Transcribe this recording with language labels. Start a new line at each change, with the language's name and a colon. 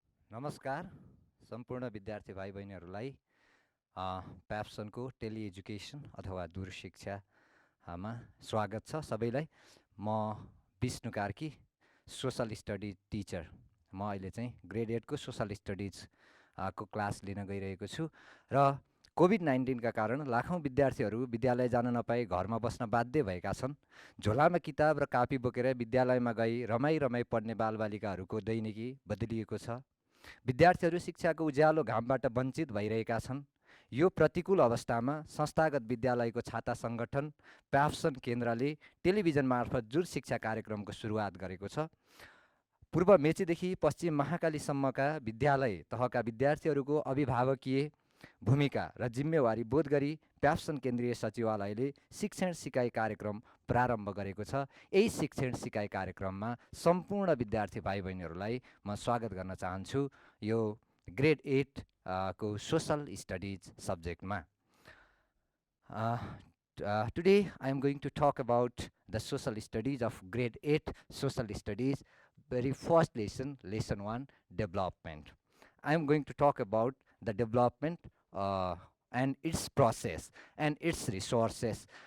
Nepali: नमस्कार सम्पूर्ण विद्यार्थी भाइ बहिनीहरूलाई प्याप्सनको टेली एजुकेसन अथवा दूर शिक्षामा स्वागत छ सबैलाई। म Vishnu Karki, social study teacher. म अहिले चाहिँ ग्रेड 8 को सोशल स्टडिज को क्लास लिन गइरहेको छु र कोभिड-19 का कारण लाखौं विद्यार्थीहरू विद्यालय जान नपाई घरमा बस्न बाध्य भएका छन्। झोलामा किताब र कापी बोकेर विद्यालयमा गई रमाई पढ्ने बालबालिकाहरूको दैनिकी बदलिएको छ। विद्यार्थीहरू शिक्षाको उज्यालो घामबाट वञ्चित भइरहेका छन्। यो प्रतिकूल अवस्थामा संस्थागत विद्यालयको छाता सङ्गठन प्याप्सन केन्द्रले टेलिभिजन मार्फत जुर शिक्षा कार्यक्रमको सुरुवात गरेको छ। पूर्व मेचीदेखि पश्चिम महाकालीसम्मका विद्यालय तहका विद्यार्थीहरूको अभिभावकीय भूमिका र जिम्मेवारी बोध गरी प्याप्सन केन्द्रीय सचिवालयले शिक्षण सिकाइ कार्यक्रम प्रारम्भ गरेको छ। यही शिक्षण सिकाइ कार्यक्रममा सम्पूर्ण विद्यार्थी भाइ बहिनीहरूलाई म स्वागत गर्न चाहन्छु यो ग्रेड 8 को सोशल स्टडिज सब्जेक्टमा।
English: Today I am going to talk about the social studies of grade 8 social studies. Very first lesson, lesson 1, development. I am going to talk about the development and its process and its resources.